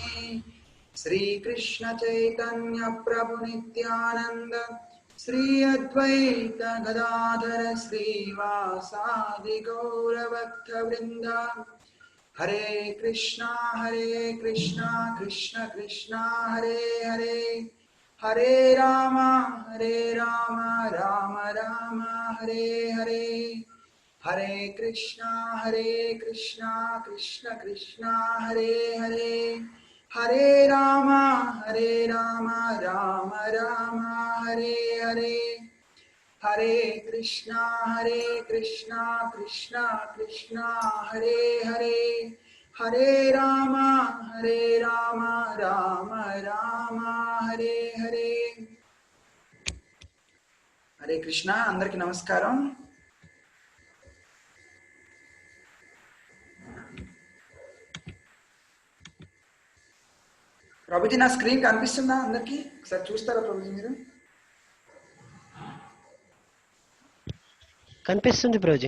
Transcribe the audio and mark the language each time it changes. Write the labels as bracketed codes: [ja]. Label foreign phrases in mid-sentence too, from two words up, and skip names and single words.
[te] శ్రీకృష్ణ చైతన్య ప్రభు నిత్యానంద శ్రీ అద్వైత గదాధర శ్రీవాసాది గౌరభక్త వృంద. హరే కృష్ణ కృష్ణ కృష్ణ హరే హరే, హరే రామ రామ రామ హరే హరే. హరే కృష్ణ కృష్ణ కృష్ణ హరే హరే, హరే రామ రామ రామ హరే హరే. హరే కృష్ణ కృష్ణ కృష్ణ హరే హరే, హరే రామ రామ రామ హరే హరే. హరే కృష్ణ. అందరికీ నమస్కారం. ప్రభుజీ నా స్క్రీన్ కనిపిస్తుందా అందరికి? ఒకసారి చూస్తారా ప్రభుజీ మీరు? కనిపిస్తుంది ప్రభుజీ.